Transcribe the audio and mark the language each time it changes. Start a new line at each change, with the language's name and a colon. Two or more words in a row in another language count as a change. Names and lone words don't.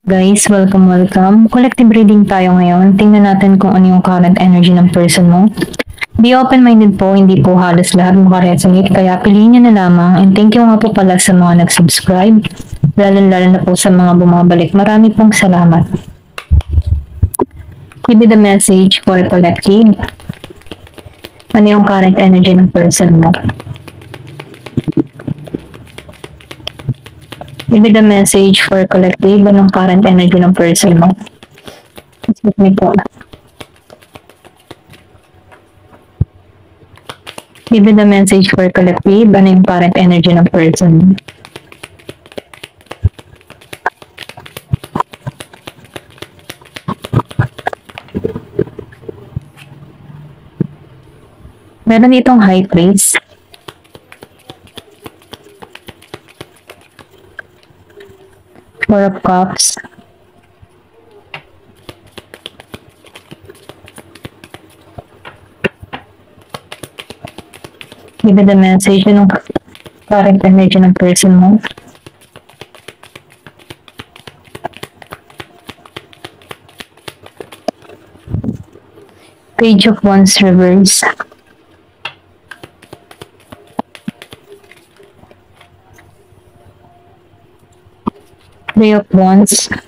English: Guys, welcome. Collective reading
Filipino: tayo ngayon. Tingnan natin kung ano yung
English: current energy
Filipino: ng person mo.
English: Be open-minded
Filipino: po, hindi po halos lahat makaresonate, kaya piliin nyo na lamang.
English: And thank you
Filipino: nga po pala sa mga nag-subscribe, lalo na po sa mga bumabalik. Marami pong salamat.
English: Give me the message for collective.
Filipino: Ano yung
English: current energy
Filipino: ng person mo?
English: Give me the message for collective.
Filipino: Anong
English: current energy
Filipino: ng person mo?
English: Excuse me
Filipino: po.
English: Give me the message for collective.
Filipino: Ano yung
English: current energy
Filipino: ng person mo? Meron ditong
English: high praise. Four of Cups. Give me the message ng current energy ng person mo. Page of Wands reverse. Three of Wands.